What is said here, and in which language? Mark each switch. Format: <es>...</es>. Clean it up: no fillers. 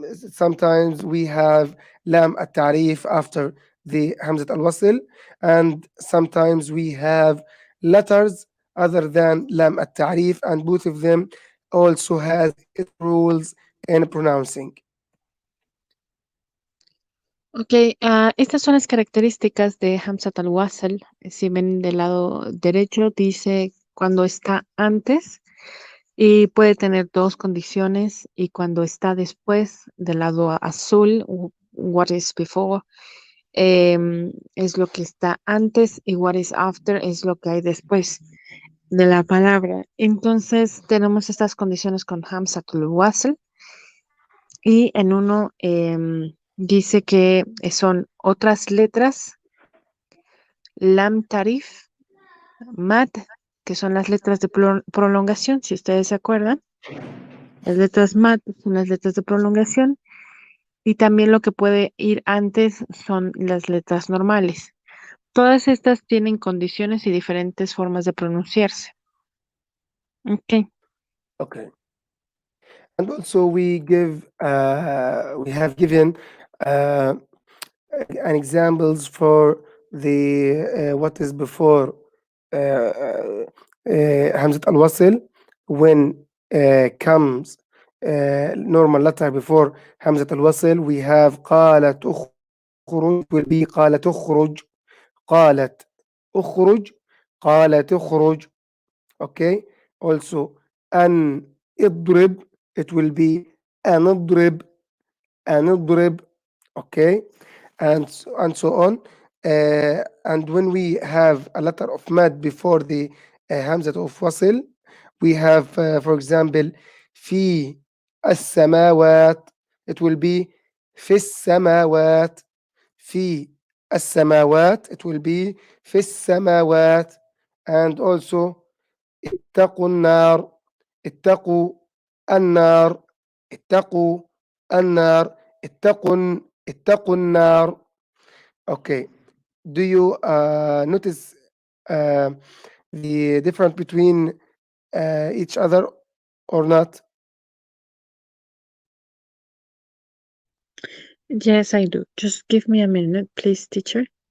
<en>Sometimes we have lam at-tarif after the Hamzat al-Wasl, and sometimes we have letters other than lam at-tarif, and both of them also has its rules in pronouncing.</en> <es>Ok, estas son las características de Hamzat al-Wasl. Si ven del lado derecho, dice cuando está antes y puede tener dos condiciones, y cuando está después del lado azul,</es> <en>what is before,</en> <es>es lo que está antes, y</es> <en>what is after</en> <es>es lo que hay después de la palabra. Entonces tenemos estas condiciones con Hamzat al-Wasl, y en uno dice que son otras letras, lam tarif, mat, que son las letras de prolongación, si ustedes se acuerdan. Las letras mat son las letras de prolongación, y también lo que puede ir antes son las letras normales. Todas estas tienen condiciones y diferentes formas de pronunciarse.</es> <en>Ok. Okay. And also we have given uh, an examples for the what is before Hamzat al-Wasl when comes normal letter before Hamzat al-Wasl. We have</en> <ar>قالت أخرج,</ar> <en>it will be</en> <ar>قالت أخرج, قالت أخرج, قالت أخرج.</ar> <en>Okay. Also</en> <ar>أن اضرب,</ar> <en>it will be</en> <ar>أن اضرب, أن اضرب.</ar> <en>Okay, and so on. And when we have a letter of mad before the hamzat of wasl, we have, for example,</en> <ar>في السماوات,</ar> <en>it will be في السماوات.</en> <ar>في السماوات,</ar> <en>it will be</en> <ar>في السماوات.</ar> <en>And also</en> <ar>اتقوا النار, اتقوا النار, اتقوا النار, اتقوا النار.</ar> <en>Okay. Do you notice uh, the difference between each other or not? Yes, I do. Just give me a minute, please, teacher.</en>